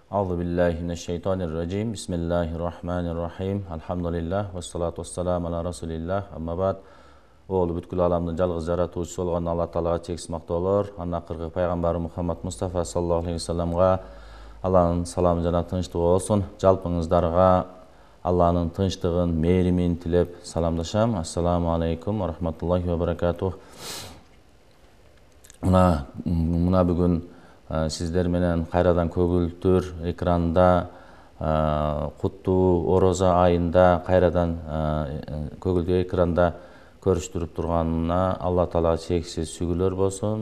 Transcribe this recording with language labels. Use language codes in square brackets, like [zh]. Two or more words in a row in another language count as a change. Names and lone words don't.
[ar] أعوذ بالله من الشيطان الرجيم بسم الله الرحمن الرحيم الحمد لله والصلاة والسلام على رسول الله أما بعد [ky] Oğlu бүткүл аламдын жалгыз жаратуучусу болгон Алла Таалага чексиз мактоолор, анын акыркы пайгамбары Мухаммад Мустафа [ar] صلى الله عليه وسلم [ky] Алланын саламы жана тынчтыгы болсун. Жалпыңыздарга Алланын тынчтыгын, мээримин тилеп саламдашам. [ar] السلام عليكم ورحمة الله وبركاته. [ky] Мына бүгүн сиздер менен кайрадан көгүлтүр экранда куттуу орозо айында кайрадан көгүлтүр экранда көрүштүрүп турганына Алла Таала чексиз сүгүлөр болсун.